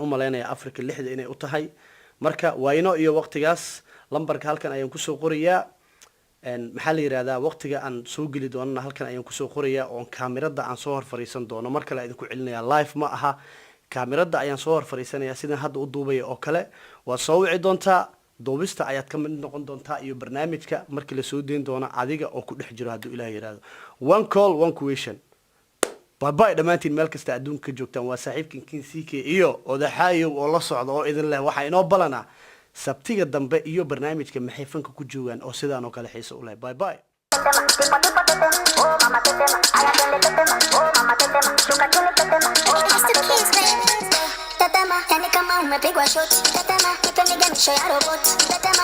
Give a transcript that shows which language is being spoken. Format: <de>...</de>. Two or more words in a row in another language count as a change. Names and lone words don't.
<so>maleynayaa afrika 6 inay u tahay marka wayno iyo waqtigaas lambarka halkan ayaan kusoo qorayaa maxaa la yiraahdaa waqtiga aan soo geli doonana halkan ayaan kusoo qorayaa oo kaamirada aan soo hor fariisan doono mar kale idinku celinaya live ma aha kaamirada ayaan soo hor fariisanaya sidaan hadda u duubaya oo kale waad soo wici doontaa duubista ayaad ka mid noqon doontaa iyo barnaamijka markii la soo deyn doona adiga oo ku dhex jiro hadduu ilaah yiraahdo</so> <en>one call one question</en> <so>bye dhammaantiin meel kasta adduunka ka joogtaan waa saaxiibkan kinck iyo odaxaayow oo la socda oo idin leh waxaa inoo balana sabtiga dambe iyo barnaamijka maxay fanka ku joogaan oo sidaan oo kale xiiso u leh bye</so> <sw>Tetema, yani kama umepigwa shot, tetema, ipe miganisho ya robot, tetema,</sw>